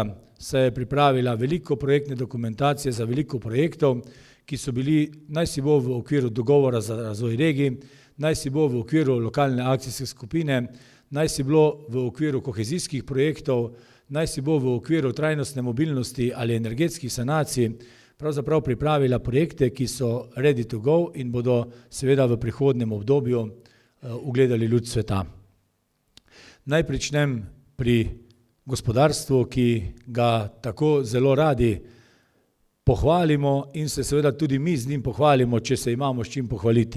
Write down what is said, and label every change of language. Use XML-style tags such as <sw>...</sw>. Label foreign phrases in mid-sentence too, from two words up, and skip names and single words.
<sl>saj je pripravila veliko projektne dokumentacije za veliko projektov, ki so bili najsibo v okviru dogovora za razvoj regij, najsibo v okviru lokalne akcijske skupine, najsibo v okviru kohezijskih projektov, najsibo v okviru trajnostne mobilnosti ali energetskih sanacij, pravzaprav pripravila projekte, ki so</sl> <en>ready to go</en> <sl>in bodo seveda v prihodnjem obdobju ugledali luč sveta. Naj pričnem pri gospodarstvu, ki ga tako zelo radi pohvalimo in se seveda tudi mi z njim pohvalimo, če se imamo s čim pohvaliti.</sl>